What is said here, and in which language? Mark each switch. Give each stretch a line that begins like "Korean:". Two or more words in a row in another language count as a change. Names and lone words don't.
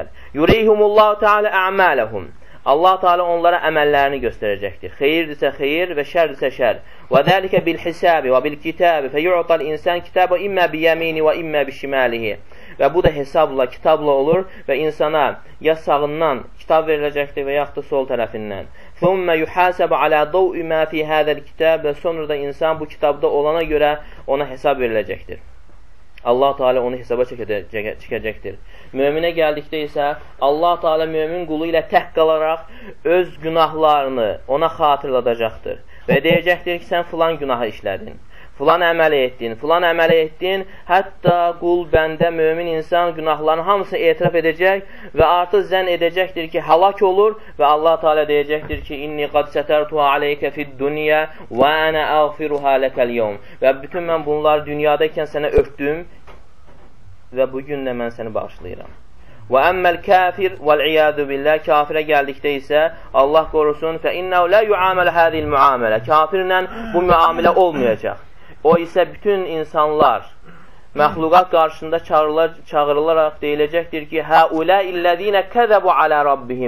Arabic: يريهم الله تعالى أعمالهم.
Azerbaijani: Allah Teala onlara əməllərini göstərəcəkdir. Xeyirdirsə xeyir və şərdirsə şər.
Arabic: وذلك بالحساب وبالكتاب فيؤتى الإنسان كتابه إما بيمينه وإما بشماله.
Azerbaijani: Və bu da hesabla, kitabla olur və insana ya sağından kitab veriləcəkdir və yaxud da sol tərəfindən.
Arabic: ثُمَّ يُحَاسَبَ عَلَى ضَوْءِ مَا فِي هَذَا الْكِتَابِ.
Azerbaijani: Və sonra da insan bu kitabda olana görə ona hesab veriləcəkdir. Allah Teala onu hesaba çəkəcəkdir. Möminə gəldikdə isə Allah Teala mömin qulu ilə tək qalaraq öz günahlarını ona xatırladacaqdır. Və deyəcəkdir ki, sən filan günahı işlədin, filan əməli etdin, hətta qul, bəndə, mömin insan günahlarının hamısını etiraf edəcək və artıq zənn edəcəkdir ki, həlak olur və Allah Teala deyəcəkdir ki,
Arabic: إني قد سترتها عليك في الدنيا وأنا أغفرها لك اليوم.
Azerbaijani: Və bütün mən bunları dünyadaykən sənə örtdüm və bugün də mən səni bağışlayıram.
Arabic: وأما الكافر والعياذ بالله,
Azerbaijani: kafirə gəldikdə isə Allah qorusun
Arabic: فإنه لا يعامل هذه المعاملة.
Azerbaijani: Kafirlə bu müamilə olmayacaq. O isə bütün insanlar məxluqat qarşısında çağırılaraq deyiləcəkdir ki,
Arabic: هؤلاء الذين كذبوا على ربهم.